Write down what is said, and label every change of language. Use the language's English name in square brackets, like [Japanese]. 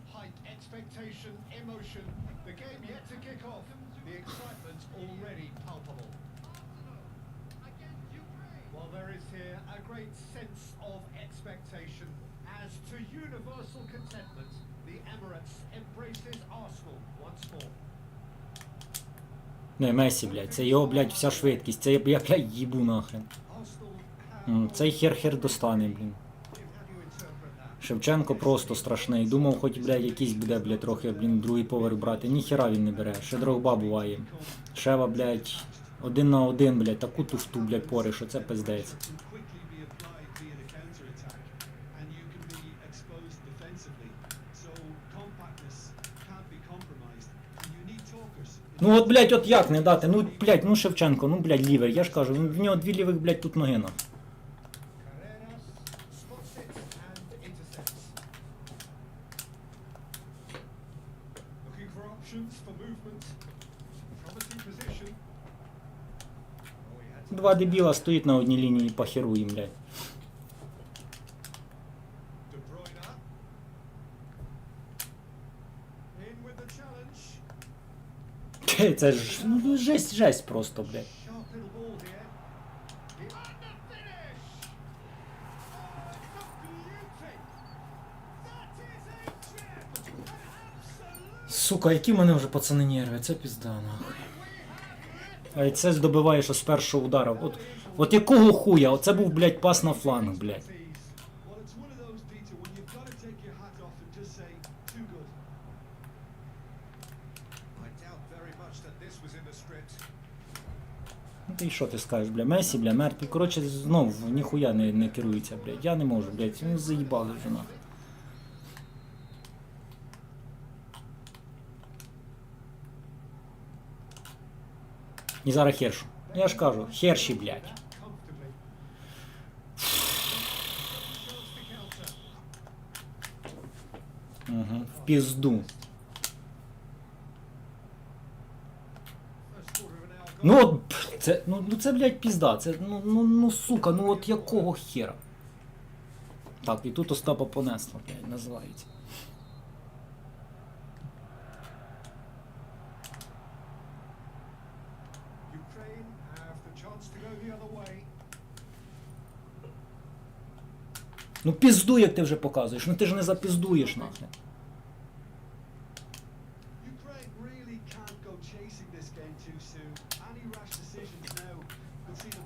[English] Hype, expectation, emotion. The game yet to kick off. The excitement already palpable. While there is here a great sense of expectation, as to universal contentment, the Emirates embraces Arsenal once more. [Ukrainian] Не, Месі, блядь, це його, блядь, вся швидкість, це я, блядь, їбу нахрен. [English] Arsenal have... [Ukrainian] Цей хер достане, блін. [English] How do you interpret that? [Ukrainian] Шевченко просто страшний. Думав, хоч, блядь, якийсь буде, блядь, трохи, блін, другий поверх брати. Ніхера він не бере. Ще Дрогба буває. Шева, блядь, 1 на 1, блядь, таку туфту, блядь, пори, що це пиздець. [English] can quickly be applied via the counter-attack, and you can be exposed defensively. So compactness can't be compromised, and you need talkers. [Ukrainian] Ну от, блядь, от як не дати? Ну, блядь, ну Шевченко, ну, блядь, лівер. Я ж кажу, в нього 2 лівих, блядь, тут ноги на. [English] Carreras spots it and intercepts. Looking for options for movement. Promising position. Oh, he had to [Ukrainian] 2 дебіла стоїть на одній лінії, похеру їм, блядь. [English] De Bruyne. In with the challenge. [Ukrainian] Це ж, ну, жесть просто, блядь. [English] Sharp little ball here. And the finish! Oh, the beauty! That is a gem! An absolute... [Ukrainian] Сука, які в мене вже пацани нерви, це пізда, нахуй. А і це здобиває, що з першого удару. От якого хуя? Оце був, блядь, пас на фланг, блядь. [English] Well, it's one of those, Peter, when you've got to take your hat off and just say, too good. I doubt very much that this was in the script. [Ukrainian] Ну ти що ти скажеш, бля, Месі, бля, мертвий. Коротше, знов ніхуя не керується, блядь. Я не можу, блядь, ну заїбали вже нахуй. І зараз хершу. Я ж кажу, херші, блядь. [English] Comfortably. Chance to counter. [Ukrainian] Угу. В пізду. [English] First quarter of an hour gone. [Ukrainian] Ну от, це, ну це, блядь, пізда. Це, ну, сука, ну от якого хера? Так, і тут Остапа понесло, блядь, називається. [English] Ukraine have the chance to go the other way. [Ukrainian] Ну пізду, як ти вже показуєш, ну ти ж не запіздуєш, нахрен. [English] Ukraine really can't go chasing this game too soon. Any rash decisions now could see them...